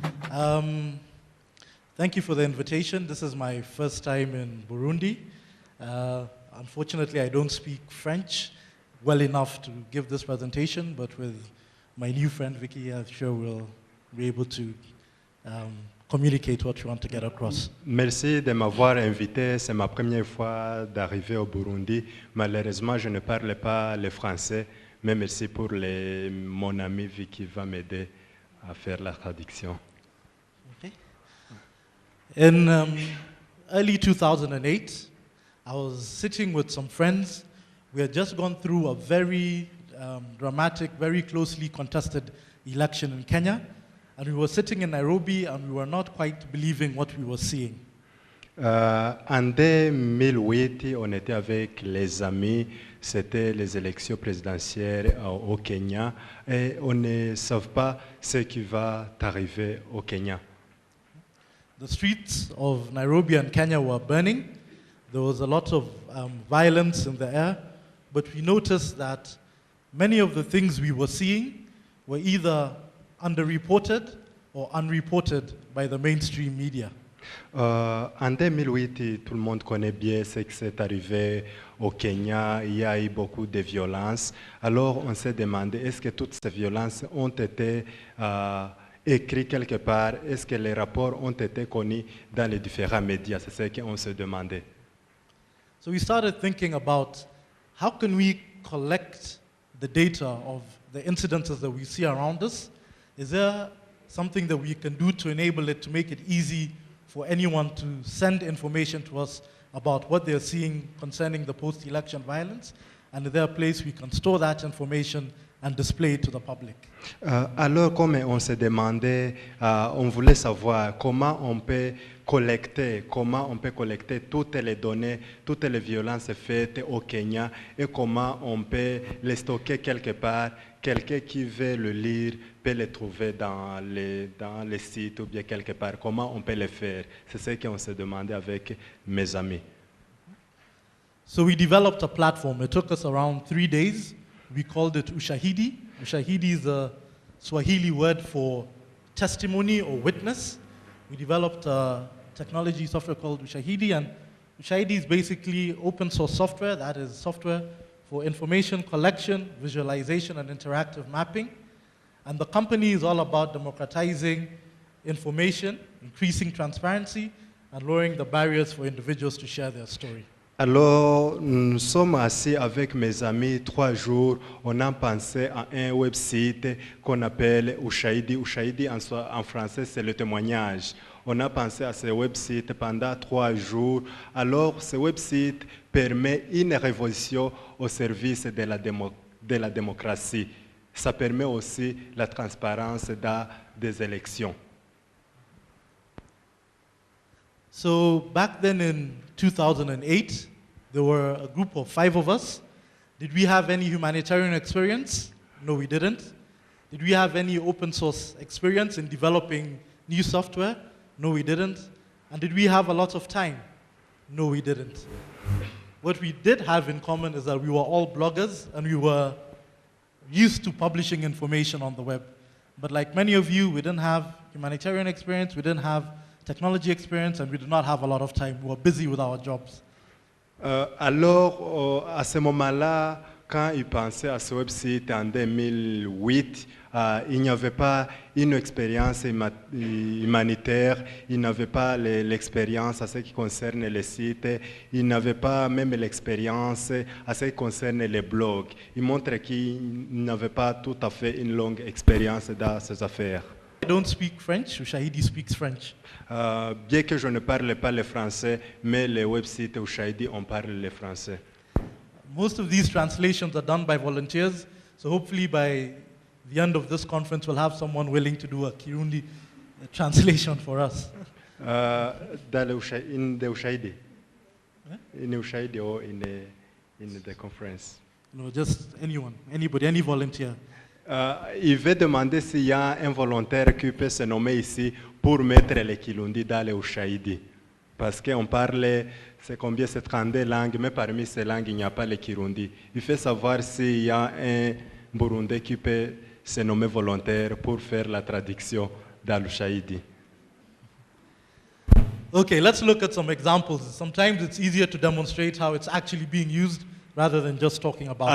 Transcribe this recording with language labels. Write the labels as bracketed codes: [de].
[en] Um, Thank you for the invitation. This is my first time in Burundi. Unfortunately, I don't speak French well enough to give this presentation, but with my new friend Vicky, I'm sure we'll be able to communicate what we want to get across. [fr] Merci de m'avoir invité. C'est ma première fois d'arriver au Burundi. Malheureusement, je ne parle pas le français, mais merci pour mon ami Vicky va m'aider à faire la traduction. [en] Okay. In early 2008, I was sitting with some friends. We had just gone through a very dramatic, very closely contested election in Kenya. And we were sitting in Nairobi and we were not quite believing what we were seeing. [fr] En 2008, on était avec les amis, c'était les élections présidentielles au Kenya et on ne savait pas ce qui va arriver au Kenya. [en] The streets of Nairobi and Kenya were burning. There was a lot of violence in the air, but we noticed that many of the things we were seeing were either underreported or unreported by the mainstream media. [fr] En 2008, tout le monde connaît bien ce qui s'est arrivé au Kenya. Il y a eu beaucoup de violences. Alors, on s'est demandé, est-ce que toutes ces violences ont été écrites quelque part? Est-ce que les rapports ont été connus dans les différents médias? C'est ce qu'on se demandait. [en] So we started thinking about how can we collect the data of the incidences that we see around us? Is there something that we can do to enable it to make it easy for anyone to send information to us about what they're seeing concerning the post-election violence? And is there a place we can store that information and display it to the public? [fr] Alors, comme on se demandait, on voulait savoir comment on peut collecter toutes les données, toutes les violences faites au Kenya et comment on peut les stocker quelque part. Quelqu'un qui veut le lire peut le trouver dans les sites ou bien quelque part. Comment on peut le faire? C'est ce qu'on s'est demandé avec mes amis. [en] So we developed a platform. It took us around 3 days. We called it Ushahidi. Ushahidi is a Swahili word for testimony or witness. We developed a technology software called Ushahidi, and Ushahidi is basically open source software, that is software for information collection, visualization, and interactive mapping. And the company is all about democratizing information, increasing transparency, and lowering the barriers for individuals to share their story. [fr] Alors, nous sommes assis avec mes amis 3 jours. On a pensé à un website qu'on appelle Ushahidi. Ushahidi en français, c'est le témoignage. On a pensé à ce website pendant 3 jours. Alors, ce website permet une révolution au service de la démocratie. Ça permet aussi la transparence dans des élections. [en] So back then in 2008, there were a group of 5 of us. Did we have any humanitarian experience? No, we didn't. Did we have any open source experience in developing new software? No, we didn't. And did we have a lot of time? No, we didn't. What we did have in common is that we were all bloggers and we were used to publishing information on the web. But like many of you, we didn't have humanitarian experience, we didn't have technology experience, and we did not have a lot of time. We were busy with our jobs. [fr] Alors, à ce moment-là, quand ils pensaient à ce website en 2008, il n'y avait pas une expérience humanitaire, il n'avait pas l'expérience à ce qui concerne les sites, il n'avait pas même l'expérience à ce qui concerne les blogs. Il montre qu'il n'avait pas tout à fait une longue expérience dans ces affaires. [en] I don't speak French. Ushahidi speaks French. [fr] Bien que je ne parle pas le français, mais les websites Ushahidi, on parle le français. [en] Most of these translations are done by volunteers, so hopefully by the end of this conference we'll have someone willing to do a Kirundi translation for us. In the Ushahidi? In Ushahidi or in the conference? No, just anyone, anybody, any volunteer. [fr] Il veut demander s'il y a un volontaire qui peut se nommer ici pour mettre les Kirundi dans les Ushahidi. Parce qu'on parle, c'est combien, c'est 32 langues, mais parmi ces langues, il n'y a pas le Kirundi. Il faut savoir s'il y a un Burundais qui peut se nommer volontaire pour faire la traduction dans l'Ushahidi. [en] Okay, let's look at some examples. Sometimes it's easier to demonstrate how it's actually being used rather than just talking about it.